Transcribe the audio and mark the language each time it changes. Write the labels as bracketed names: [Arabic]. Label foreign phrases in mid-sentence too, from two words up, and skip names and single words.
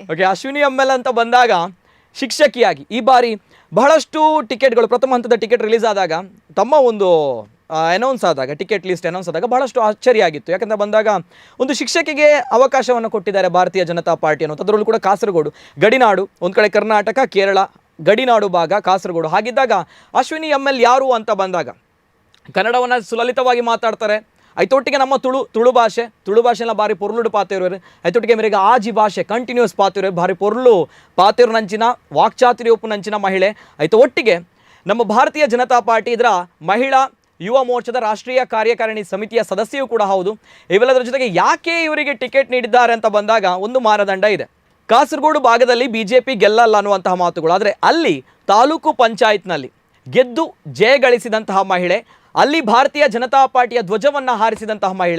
[Kannada] ಓಕೆ, ಅಶ್ವಿನಿ ML ಅಂತ ಬಂದಾಗ ಶಿಕ್ಷಕಿಯಾಗಿ ಈ ಬಾರಿ ಬಹಳಷ್ಟು ಟಿಕೆಟ್ಗಳು, ಪ್ರಥಮ ಹಂತದ [English] ticket release [Kannada] ಆದಾಗ, ತಮ್ಮ ಒಂದು ಅನೌನ್ಸ್ ಆದಾಗ, [English] ticket list announce [Kannada] ಆದಾಗ ಬಹಳಷ್ಟು ಆಶ್ಚರ್ಯ ಯಾಕಂದ್ರೆ ಬಂದಾಗ ಒಂದು ಶಿಕ್ಷಕಿಗೆ ಅವಕಾಶವನ್ನು ಕೊಟ್ಟಿದ್ದಾರೆ ಭಾರತೀಯ ಜನತಾ ಪಾರ್ಟಿ ಅನ್ನೋದು. ಅದರಲ್ಲೂ ಕೂಡ ಕಾಸರಗೋಡು ಗಡಿನಾಡು, ಒಂದು ಕಡೆ ಕರ್ನಾಟಕ ಕೇರಳ ಗಡಿನಾಡು ಭಾಗ ಕಾಸರಗೋಡು. ಹಾಗಿದ್ದಾಗ ಅಶ್ವಿನಿ ML ಯಾರು ಅಂತ ಬಂದಾಗ ಕನ್ನಡವನ್ನು ಸುಲಲಿತವಾಗಿ ಮಾತಾಡ್ತಾರೆ. [Tulu] ಐತೊಟ್ಟಿಗೆ ನಮ್ಮ ತುಳು ಭಾಷೆನ ಭಾರಿ ಪೊರ್ಲುಡು ಪಾತಿರೋರು. ಐತೊಟ್ಟಿಗೆ ಮೇರೆಗೆ ಆಜಿ ಭಾಷೆ ಕಂಟಿನ್ಯೂಸ್ ಪಾತಿರೋ ಭಾರಿ ಪೊರ್ಲು ಪಾತಿರು ನಂಚಿನ ವಾಕ್ಚಾತುರ್ಯ ಉಪ್ಪು ನಂಚಿನ ಮಹಿಳೆ. [Kannada] ಐತ ಒಟ್ಟಿಗೆ ನಮ್ಮ ಭಾರತೀಯ ಜನತಾ ಪಾರ್ಟಿ ಇದರ ಮಹಿಳಾ ಯುವ ಮೋರ್ಚಾದ ರಾಷ್ಟ್ರೀಯ ಕಾರ್ಯಕಾರಿಣಿ ಸಮಿತಿಯ ಸದಸ್ಯರು ಕೂಡ ಹೌದು. ಇವೆಲ್ಲದರ ಜೊತೆಗೆ ಯಾಕೆ ಇವರಿಗೆ ಟಿಕೆಟ್ ನೀಡಿದ್ದಾರೆ ಅಂತ ಬಂದಾಗ ಒಂದು ಮಾನದಂಡ ಇದೆ. ಕಾಸರಗೋಡು ಭಾಗದಲ್ಲಿ ಬಿಜೆಪಿ ಗೆಲ್ಲಲ್ಲ ಅನ್ನುವಂತಹ ಮಾತುಗಳು. ಆದರೆ ಅಲ್ಲಿ ತಾಲೂಕು ಪಂಚಾಯತ್ನಲ್ಲಿ ಗೆದ್ದು ಜಯಗಳಿಸಿದಂತಹ ಮಹಿಳೆ, ಅಲ್ಲಿ ಭಾರತೀಯ ಜನತಾ ಪಾರ್ಟಿಯ ಧ್ವಜವನ್ನು ಹಾರಿಸಿದಂತಹ ಮಹಿಳೆ.